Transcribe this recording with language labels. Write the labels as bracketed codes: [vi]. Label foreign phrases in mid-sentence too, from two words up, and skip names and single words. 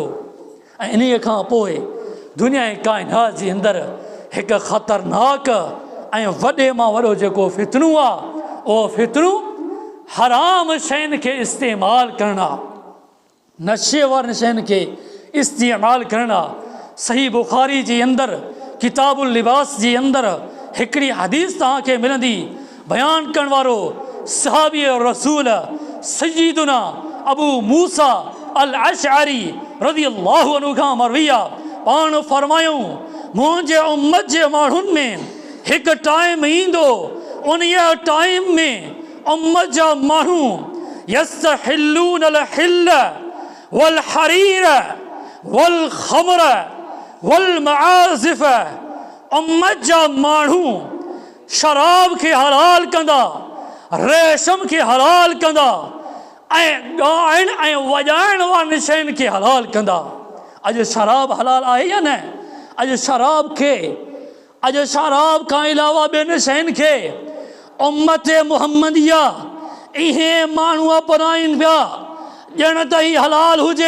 [sd] ऐं इन खां पोइ दुनिया ऐं काइनात जे अंदरि हिकु ख़तरनाक ऐं वॾे मां वॾो जेको फितनू आहे, उहो फितनू हराम शयुनि खे इस्तेमालु करणु आहे, नशे वारनि शयुनि खे इस्तेमालु करणु आहे। सही बुखारी जे अंदरि किताबुल लिबास जे अंदरि हिकिड़ी हदीस तव्हांखे मिलंदी, बयानु करण वारो सहाबी रसूल सय्यदुना अबू मूसा अल अशअरी [ar] رضي الله عنه [sd] खां मरवी आहे, पाण फरमायूं, मुंहिंजे उम्मत जे माण्हुनि में हिकु टाइम ईंदो, उन टाइम में उम्मत जा माण्हू [ar] يستحلون الحل والحرير والخمر والمعازف, [sd] उम्मत जा माण्हू शराब खे हलाल कंदा, रेशम खे हलाल कंदा ऐं ॻाइण ऐं वॼाइण वारनि शयुनि खे हलाल कंदा। अॼु शराब हलाल आहे या न? अॼु शराब खां अलावा ॿियनि शयुनि खे उम्मत मुहम्मदिया इहे माण्हू अपनाइनि पिया, ॼण त ही हलाल हुजे।